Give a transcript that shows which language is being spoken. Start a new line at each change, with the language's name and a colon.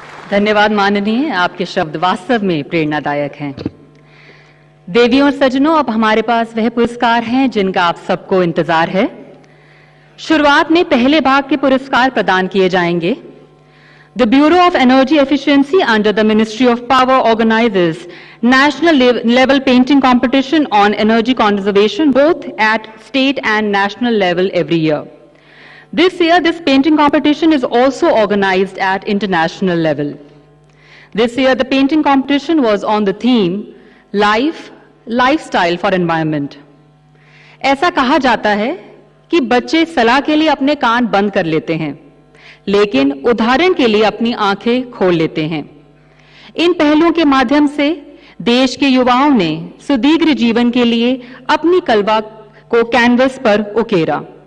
Hindi: धन्यवाद माननीय, आपके शब्द वास्तव में प्रेरणादायक हैं। देवियों और सज्जनों, अब हमारे पास वह पुरस्कार हैं जिनका आप सबको इंतजार है। शुरुआत में पहले भाग के पुरस्कार प्रदान किए जाएंगे।
English: The Bureau of Energy Efficiency under the Ministry of Power organizes national level painting competition on energy conservation both at state and national level every year. This year, this painting competition is also organized at international level. This year, the painting competition was on the theme Life, Lifestyle for Environment.
Hindi: ऐसा कहा जाता है कि बच्चे सलाह के लिए अपने कान बंद कर लेते हैं, लेकिन उदाहरण के लिए अपनी आंखें खोल लेते हैं। इन पहलुओं के माध्यम से देश के युवाओं ने सुदीर्घ जीवन के लिए अपनी कलवा को कैनवस पर उकेरा।